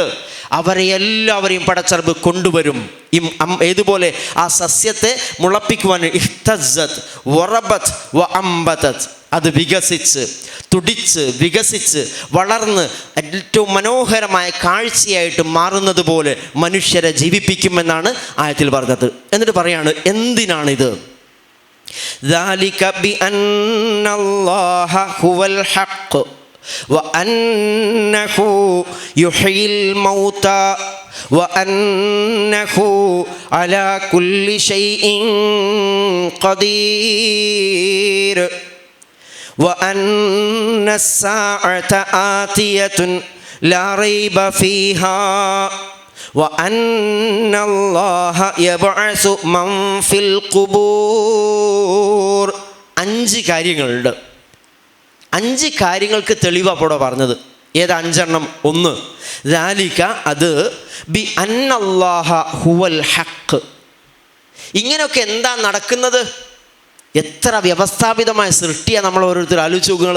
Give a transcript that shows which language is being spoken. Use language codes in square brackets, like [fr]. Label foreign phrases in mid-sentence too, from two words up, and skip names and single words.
[ml] അവരെ എല്ലാവരെയും പടച്ചറബ് കൊണ്ടുവരും. ഏതുപോലെ ആ സസ്യത്തെ മുളപ്പിക്കുവാൻ [ar] اهتزت وربت وأنبتت, [ml] അത് വികസിച്ച് തുടിച്ച് വികസിച്ച് വളർന്ന് ഏറ്റവും മനോഹരമായ കാഴ്ചയായിട്ട് മാറുന്നത് പോലെ മനുഷ്യരെ ജീവിപ്പിക്കുമെന്നാണ് ആയത്തിൽ പറഞ്ഞത്. എന്നിട്ട് പറയാണ്, എന്തിനാണിത്? [ar] ذَلِكَ بِأَنَّ اللَّهَ هُوَ الْحَقُّ وَأَنَّهُ يُحْيِي الْمَوْتَى وَأَنَّهُ عَلَى كُلِّ شَيْءٍ قَدِيرٌ وَأَنَّ السَّاعَةَ آتِيَةٌ لَا رَيْبَ فِيهَا وَأَنَّ اللَّهَ يَبْعَثُ مَنْ فِي الْقُبُورِ. [ml] 5 കാര്യങ്ങളുണ്ട്. 5 കാര്യങ്ങൾക്ക് തെളിവാണ് പറഞ്ഞത്. ഏത് 5 എണ്ണം? 1, ذَلِكَ, അത് [ar] بأن الله هو الحق. [ml] ഇങ്ങനെയൊക്കെ എന്താ നടക്കുന്നത്? എത്ര വ്യവസ്ഥാപിതമായ സൃഷ്ടിയാണ് നമ്മൾ ഓരോരുത്തർ ആലോചിച്ച് നോക്കുക.